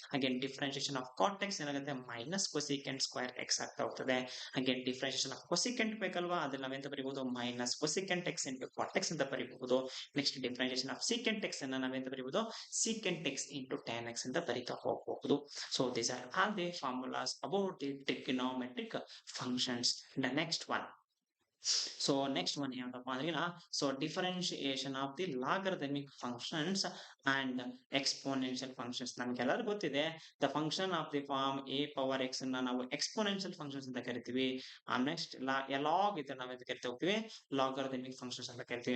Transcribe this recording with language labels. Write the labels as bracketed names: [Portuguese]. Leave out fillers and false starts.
[English] again differentiation of cot x ಏನಾಗುತ್ತೆ, minus cosecant square x [Kannada] ಆಗ್ತಾ ಹೋಗ್ತದೆ. [English] again differentiation of cosecant [Kannada] ಬೇಕಲ್ವಾ, ಅದ್ರಲ್ಲಿ ನಾವೆಂತ ಬರೀಬಹುದು, [English] Minus cosecant x into cot x ಅಂತ ಬರೀಬಹುದು. Next differentiation of secant x ಅನ್ನ ನಾವೆಂತ ಬರೀಬಹುದು, secant x into tan x [Kannada] ಅಂತ ಬರೀತಾ ಹೋಗಬಹುದು. [English] So these are all the formulas about the trigonometric functions. The next one, so next one ಏನಪ್ಪ ಅಂದ್ರೆ so differentiation of the logarithmic functions and exponential functions [Kannada] ನಮ್ಗೆಲ್ಲರೂ ಗೊತ್ತಿದೆ [English] the function of the form a power x ಅನ್ನ ನಾವು exponential functions [Kannada] ಅಂತ ಕರಿತೀವಿ. Next log ಇದ್ರೆ ನಾವು ಅಂತ ಕರಿತಾ ಹೋಗ್ತೀವಿ ಲಾಗರಿಥಮಿಕ್ ಫಂಕ್ಷನ್ಸ್ ಅಂತ ಕರಿತೀವಿ.